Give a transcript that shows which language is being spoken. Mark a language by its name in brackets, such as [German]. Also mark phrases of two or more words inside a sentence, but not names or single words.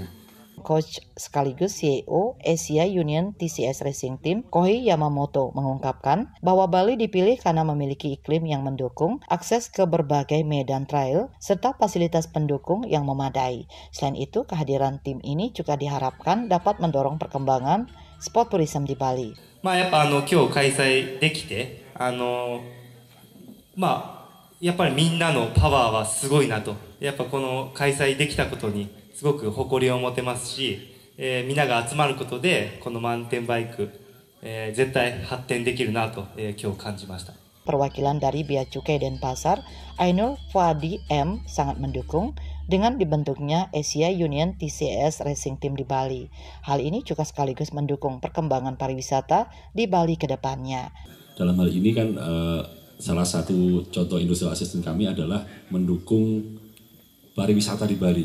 [Indonesian] Coach sekaligus CEO Asia Union TCS Racing Team, Kohei Yamamoto, mengungkapkan bahwa Bali dipilih karena memiliki iklim yang mendukung, akses ke berbagai medan trail, serta fasilitas pendukung yang memadai. Selain itu, kehadiran tim ini juga diharapkan dapat mendorong perkembangan [English] sport tourism [Indonesian] di Bali. [Japanese] やっぱ今日開催できてやっぱりみんなのパワーはすごいなと、やっぱこの開催できたことにすごく誇りを持てますし、みんなが集まることでこのマウンテンバイク、絶対発展できるなと、今日感じました。 [Indonesian] Perwakilan dari Bea Cukai Denpasar, Ainul Fuadi M, sangat mendukung dengan dibentuknya Asia Union TCS Racing Team di Bali. Hal ini juga sekaligus mendukung perkembangan pariwisata di Bali ke depannya. Dalam hal ini kan salah satu contoh [English] industrial assistant [Indonesian] kami adalah mendukung pariwisata di Bali.